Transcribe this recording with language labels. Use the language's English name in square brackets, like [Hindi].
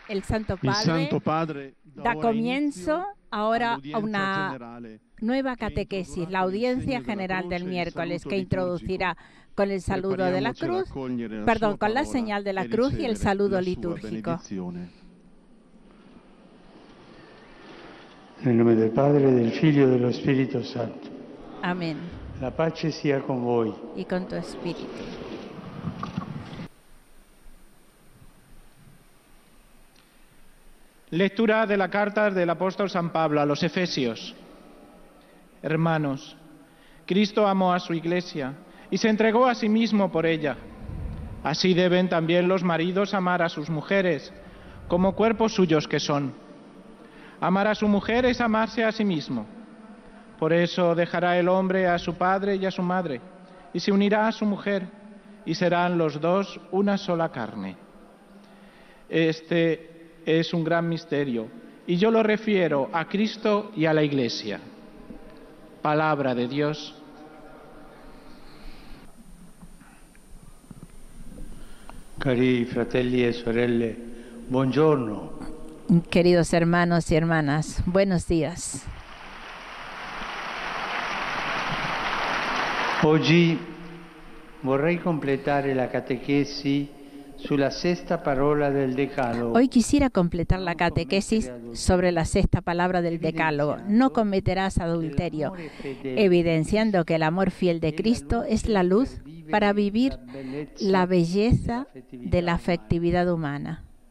[Spanish] El Santo Padre da comienzo ahora a una nueva catequesis, la audiencia general del miércoles, que introducirá con el saludo de la cruz, con la señal de la cruz y el saludo litúrgico. [Italian] Nel nome del Padre, del Figlio e dello Spirito Santo. [Spanish] Amén. [Italian] La pace sia con voi. [Spanish] Y con tu espíritu. Lectura de la carta del apóstol San Pablo a los Efesios. Hermanos, Cristo amó a su Iglesia y se entregó a sí mismo por ella. Así deben también los maridos amar a sus mujeres, como cuerpos suyos que son. Amar a su mujer es amarse a sí mismo. Por eso dejará el hombre a su padre y a su madre, y se unirá a su mujer, y serán los dos una sola carne. Este es un gran misterio, y yo lo refiero a Cristo y a la Iglesia. Palabra de Dios. [Italian] Cari fratelli e sorelle, buongiorno. [Spanish] Queridos hermanos y hermanas, buenos días. [Italian] Oggi vorrei completare la catechesi sulla sesta parola del Decálogo. [Spanish] Hoy quisiera completar la catequesis sobre la sexta palabra del Decálogo. No cometerás adulterio, evidenciando que el amor fiel de Cristo es la luz para vivir la belleza de la afectividad humana.